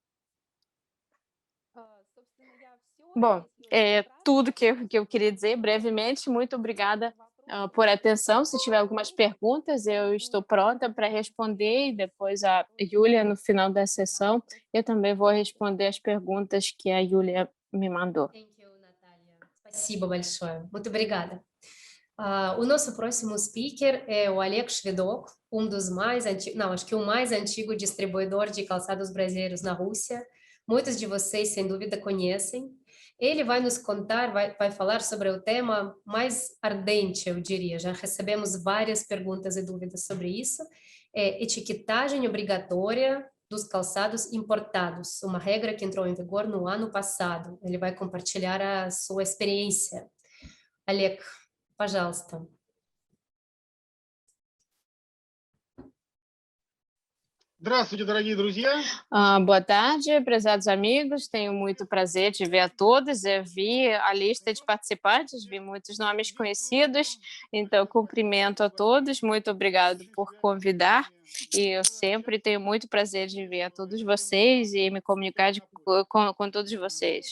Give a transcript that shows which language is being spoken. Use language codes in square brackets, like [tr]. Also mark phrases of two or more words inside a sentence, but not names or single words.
[pt] Bom, é tudo que eu queria dizer brevemente. Muito obrigada por atenção. Se tiver algumas perguntas, eu estou pronta para responder, e depois a Yulia, no final da sessão, eu também vou responder as perguntas que a Yulia me mandou. [en] Thank you, Natália. [ru] Спасибо большое. [pt] Muito obrigada. O nosso próximo speaker é o Oleg Shvedok, dos mais antigos, não, acho que o mais antigo distribuidor de calçados brasileiros na Rússia. Muitos de vocês, sem dúvida, conhecem. Ele vai nos contar, vai falar sobre o tema mais ardente, eu diria. Já recebemos várias perguntas e dúvidas sobre isso. Etiquetagem obrigatória dos calçados importados, uma regra que entrou em vigor no ano passado. Ele vai compartilhar a sua experiência. [ru] Олег, пожалуйста. Здравствуйте, дорогие друзья. [pt] Boa tarde, prezados amigos. Tenho muito prazer de ver a todos. Eu vi a lista de participantes, vi muitos nomes conhecidos, então cumprimento a todos. Muito obrigado por convidar. E eu sempre tenho muito prazer de ver a todos vocês e me comunicar com todos vocês.